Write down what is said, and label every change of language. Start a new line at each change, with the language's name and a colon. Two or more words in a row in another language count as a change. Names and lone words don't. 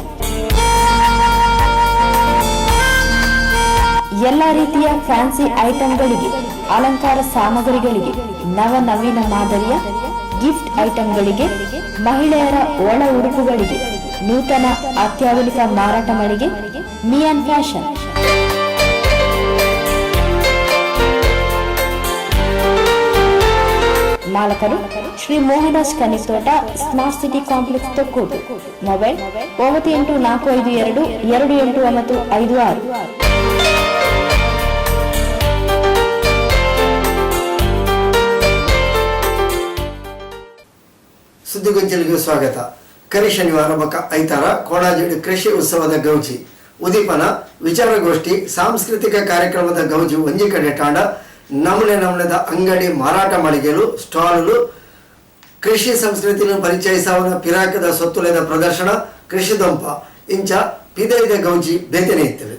Kannada: ಎಲ್ಲ ರೀತಿಯ
English: fancy items,
Kannada: ಅಲಂಕಾರ ಸಾಮಗ್ರಿಗಳಿಗೆ, ನವನವೀನ ಮಾದರಿಯ
English: gift items,
Kannada: ಮಹಿಳೆಯರ ಒಳ ಉಡುಪುಗಳಿಗೆ, ನೂತನ ಅತ್ಯಾಧುನಿಕ ಮಾರಾಟ ಮಳಿಗೆ ಮಿಯಾನ್ ಫ್ಯಾಷನ್. ಮಾಲಕರು ಶ್ರೀ ಮೋಹನದಾಸ್ ಕನಿತೋಟ, ಸ್ಮಾರ್ಟ್ ಸಿಟಿ ಕಾಂಪ್ಲೆಕ್ಸ್, ತೊಕ್ಕೋಟು. ಮೊಬೈಲ್ 9845228956. ಸುದ್ದಿಗೊಂಚಲಿಗೆ ಸ್ವಾಗತ.
Tulu: ಕರಿ ಶನಿವಾರ ಬಕ ಐತಾರ ಕೋಡಾಜೇಡು ಕೃಷಿ ಉತ್ಸವದ ಗೌಜಿ ಉದೀಪನ ವಿಚಾರಗೋಷ್ಠಿ ಸಾಂಸ್ಕೃತಿಕ ಕಾರ್ಯಕ್ರಮದ ಗೌಜಿ ಒಂಜಿ ಕಡೆ ತಾಂಡ ನಮೂನೆದ ಅಂಗಡಿ ಮಾರಾಟ ಮಳಿಗೆಲು ಸ್ಟಾಲು ಕೃಷಿ ಸಂಸ್ಕೃತಿಯನ್ನು ಪರಿಚಯಿಸವನ ಪಿರಾಕದ ಸೊತ್ತುಲೆದ ಪ್ರದರ್ಶನ ಕೃಷಿ ದೊಂಪ ಇಂಚ ಪಿದೈದ ಗೌಜಿ ಬೇತನೆ ಇತ್ತವೆ.